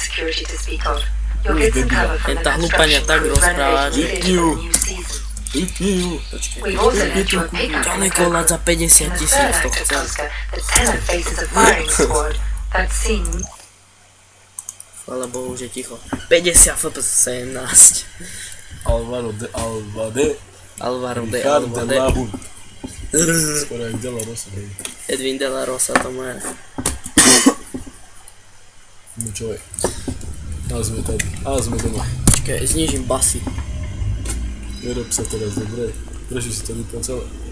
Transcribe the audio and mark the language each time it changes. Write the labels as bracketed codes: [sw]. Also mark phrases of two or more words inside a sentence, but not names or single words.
[sk] Ten tá hlupania tak rozpráva, že Vypni ju. ďaleko len za 50 000 to chcem. Chvála Bohu, že ticho. 50 FPS 17. Alvaro de Alvade. Alvaro de Ricardo de Alvade. Lahun. Skoro jak De La Rosa. hej. Edwin de la Rosa to moje. No čo je? A sme tady. A sme doma. Počkaj, znižím basy. Nerob sa teraz, dobre? Prečo si to vypol celé?